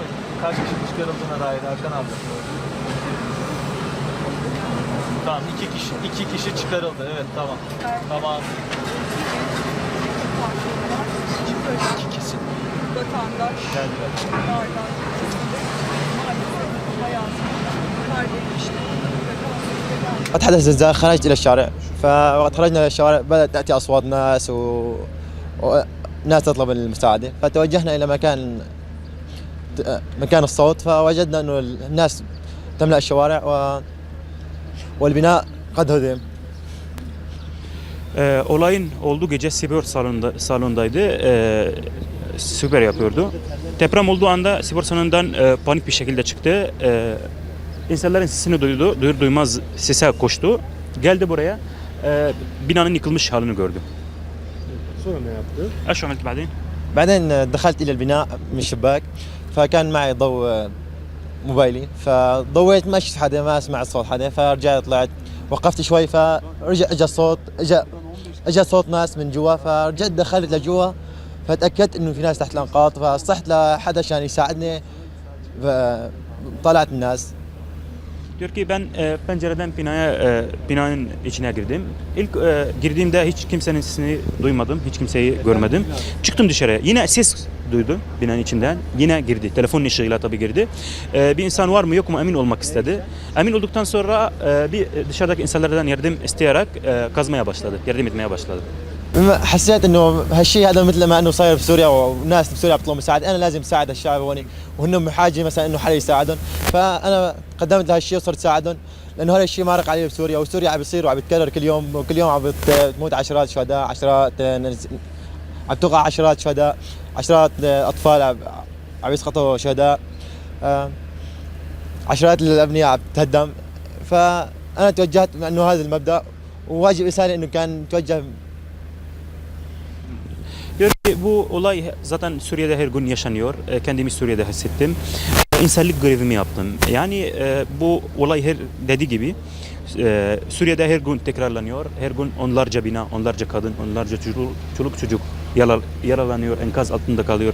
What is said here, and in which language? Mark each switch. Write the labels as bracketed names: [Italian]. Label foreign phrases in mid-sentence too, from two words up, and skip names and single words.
[Turkish] Kaç kişi çıkarıldığına dair Hakan abi? Tamam, iki kişi çıkarıldı. Evet, tamam. Tamam. İki kesin. Vatandaş, Geldiler. bunlardan maalesef hayatını kaybetmiştir. [Arabic] قد حدث زلزال خرجت الى الشارع فوقت خرجنا الى الشوارع بدات تاتي اصوات ناس وناس تطلب المساعده فتوجهنا الى مكان الصوت فوجدنا انه الناس تملا الشوارع والبناء قد هدم. [Turkish] Olayın olduğu gece spor salonundaydı. Spor yapıyordu. Deprem olduğu anda spor salonundan panik bir şekilde çıktı. İnsanların sesini duydu. Duyur duymaz sese koştu. Geldi buraya. Binanın yıkılmış halini gördü. Sonra ne yaptı? [Arabic] ايش عملت بعدين؟ بعدين دخلت الى البناء من الشباك فكان معي ضوء موبايلي فضويت ما شفت حدا ما سمعت صوت حدا فرجعت طلعت وقفت شوي فرجع اجى الصوت اجى صوت ناس من جوا فرجعت دخلت لجوا فتاكدت انه في ناس تحت الانقاض فصحت لحدا عشان يساعدني طلعت الناس. [Turkish] Diyor ki ben pencereden binanın içine girdim. İlk girdiğimde hiç kimsenin sesini duymadım, hiç kimseyi görmedim. Çıktım dışarıya. Yine ses duydu binanın içinden. Yine girdi. Telefonun ışığıyla tabii girdi. Bir insan var mı yok mu emin olmak istedi. Emin olduktan sonra bir dışarıdaki insanlardan yardım isteyerek kazmaya başladı. Yardım etmeye başladı. [Arabic] حسيت انه هالشيء هذا مثل ما انه صاير بسوريا والناس بسوريا بيطلبوا مساعده، انا لازم اساعد هالشعب هون وهنهم بحاجه مثلا انه حدا يساعدهم، فانا قدمت لهالشيء وصرت ساعدهم لانه هذا الشيء مارق عليه بسوريا وسوريا عم بيصير وعم بيتكرر كل يوم وكل يوم عم بتموت عشرات شهداء، عم توقع عشرات شهداء، عشرات اطفال عم يسقطوا شهداء، عشرات الابنيه عم تهدم، فانا توجهت انه هذا المبدا وواجب انساني انه كان توجه. [Turkish] Diyor ki bu olay zaten Suriye'de her gün yaşanıyor. Kendimi Suriye'de hissettim. İnsanlık görevimi yaptım. Yani bu olay her dediği gibi Suriye'de her gün tekrarlanıyor. Her gün onlarca bina, onlarca kadın, onlarca çocuk yaralanıyor, enkaz altında kalıyor.